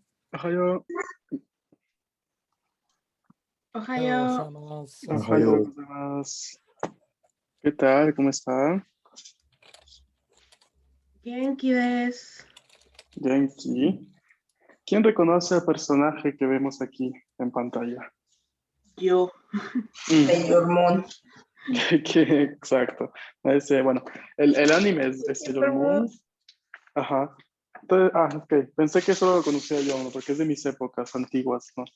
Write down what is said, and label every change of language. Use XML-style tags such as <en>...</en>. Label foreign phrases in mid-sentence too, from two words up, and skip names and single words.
<ja>Ohayo, Ohayo, おはようございます.</ja> <es>¿Qué tal? ¿Cómo está?</es> <ja>元気です.</ja> <es>Genki. ¿Quién reconoce al personaje que vemos aquí en pantalla? Yo, Mm, Sailor Moon. exacto. Bueno, el anime es Sailor Moon. Ajá. Entonces, ok. Pensé que eso lo conocía yo, ¿no? Porque es de mis épocas antiguas, ¿no?</es>